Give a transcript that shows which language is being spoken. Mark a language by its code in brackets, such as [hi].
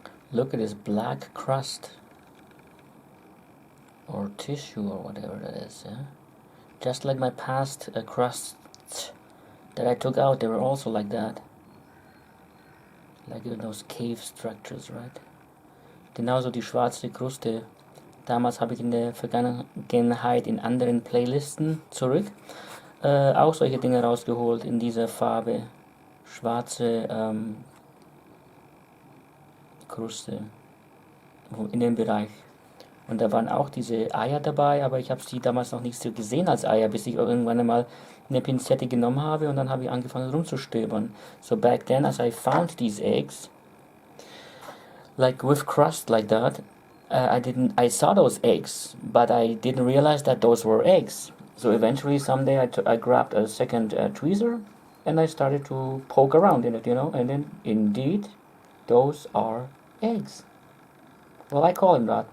[en] Look at this black crust or tissue or whatever that is, yeah? Just like my past crusts that I took out, they were also like that. Like in those cave structures, right? [de] Genauso die schwarze Kruste. Damals habe ich in der Vergangenheit in anderen Playlisten zurück auch solche Dinge rausgeholt in dieser Farbe. Schwarze Kruste in dem Bereich. Und da waren auch diese Eier dabei, aber ich habe sie damals noch nicht so gesehen als Eier, bis ich irgendwann einmal eine Pinzette genommen habe und dann habe ich angefangen rumzustöbern. [en] So back then, as I found these eggs, like with crust like that, I saw those eggs, but I didn't realize that those were eggs. So eventually someday I grabbed a second tweezer and I started to poke around in it, you know, and then indeed, those are eggs. Well, I call them that.